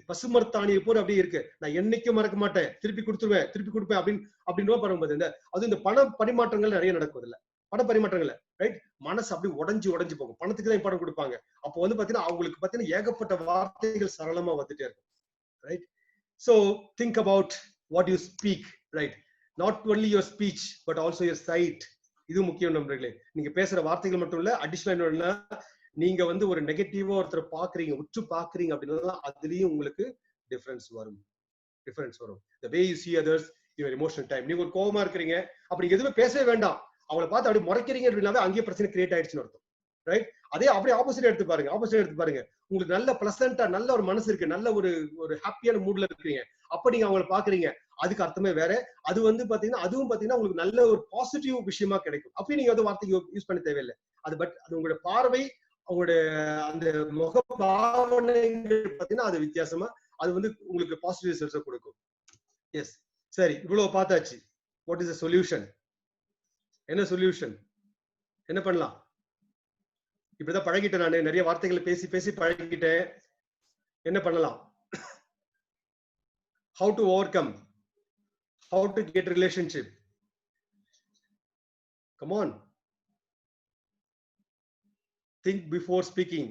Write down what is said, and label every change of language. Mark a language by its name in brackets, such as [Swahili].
[Tamil] பசுமரத்தாணியை போல அப்படியே இருக்கு. நான் என்னைக்கும் மறக்க மாட்டேன், திருப்பி கொடுப்பேன் அப்படின்னு பாரும்போது இந்த பண பரிமாற்றங்கள் நிறைய நடக்கும். இல்ல பண பரிமாற்றங்கள், ரைட்? மனசு அப்படி உடஞ்சு போகும். பணத்துக்கு தான் இம்பார்ட்டன்ட் கொடுப்பாங்க. அப்போ பாத்தீங்கன்னா அவங்களுக்கு பாத்தீங்கன்னா ஏகப்பட்ட வார்த்தைகள் சரளமா வந்துட்டே இருக்கும், right? [English] So think about what you speak, right? Not only your speech but also your sight. [Tamil] இது முக்கியம் நண்பர்களே. நீங்க பேசுற வார்த்தைகள் மட்டும் இல்ல, அடிஷனல் என்னன்னா நீங்க ஒரு நெகட்டிவா ஒருத்தர் பாக்குறீங்க, உற்று பாக்குறீங்க அப்படின்னா அதுலயும் உங்களுக்கு டிஃபரன்ஸ் வரும். [English] The way you see others, your emotional time. [Tamil] நீங்க ஒரு கோவமா இருக்கிறீங்க, அப்படி எதுவுமே பேசவே வேண்டாம், அவங்களை பார்த்து அப்படி முறைக்கிறீங்க அப்படின்னாவே அங்கேயே பிரச்சனை கிரியேட் ஆயிடுச்சுன்னு அர்த்தம், ரைட்? அதே அப்படியே ஆப்போசிட் எடுத்து பாருங்க. உங்களுக்கு நல்ல பிளசண்டா நல்ல ஒரு மனசு இருக்கு, நல்ல ஒரு ஹாப்பியான மூட்ல இருக்கிறீங்க, அப்ப நீங்க அவங்களை பாக்குறீங்க, அதுக்கு அர்த்தமே வேற. அது பாத்தீங்கன்னா அதுவும் பாத்தீங்கன்னா உங்களுக்கு நல்ல ஒரு பாசிட்டிவ் விஷயமா கிடைக்கும். அப்படி நீங்க வார்த்தைக்கு யூஸ் பண்ண தேவையில்லை. அது உங்களோட பார்வை, அவங்களுடைய அந்த முக பாவனைகள் பாத்தீங்கன்னா அது வித்தியாசமா அது உங்களுக்கு பாசிட்டிவ் ரிசல்ட்ஸ் கொடுக்கும். எஸ், சரி, இவ்வளவு பார்த்தாச்சு. [English] What is the solution? [Tamil] என்ன சொல்யூஷன்? என்ன பண்ணலாம்? இப்படிதான் பழகிட்டேன் நானு, நிறைய வார்த்தைகளை பேசி பழகிட்டேன். என்ன பண்ணலாம்? [English] how to overcome, how to get relationship? Come on, think before speaking.